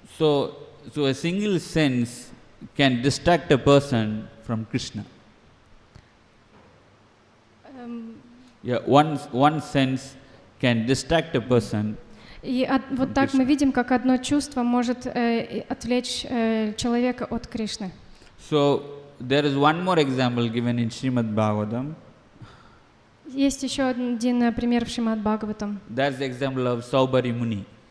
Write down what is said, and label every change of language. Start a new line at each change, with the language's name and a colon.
English: So a single sense can distract a person from Krishna. Yeah, one sense can distract a person.
Russian: И вот так мы видим, как одно чувство может отвлечь человека от Кришны.
English: So there is one more example given in Shrimad Bhagavatam.
Russian: Есть еще один пример в Шримад Бхагаватам.
English: That's the example of Saubhari Muni.